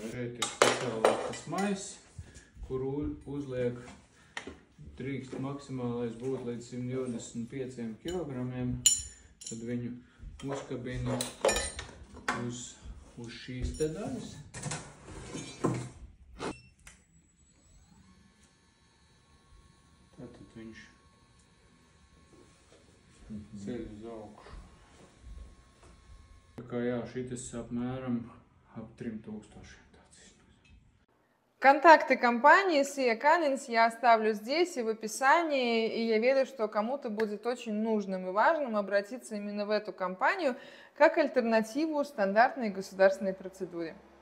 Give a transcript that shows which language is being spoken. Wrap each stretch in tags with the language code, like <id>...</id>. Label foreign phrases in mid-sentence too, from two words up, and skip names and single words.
<lv>Šeit ir speciāli tas maiss, kur uzliek drīkst maksimālais būt līdz 125 kg, tad viņu uzkabina uz šīs te daļas. Tātad viņš ceļ uz augšu. Tā kā jā, šitas apmēram ap 3000.</lv> <ru>Контакты компании Sea Canins я оставлю здесь и в описании, и я верю, что кому-то будет очень нужным и важным обратиться именно в эту компанию как альтернативу стандартной государственной процедуре.</ru>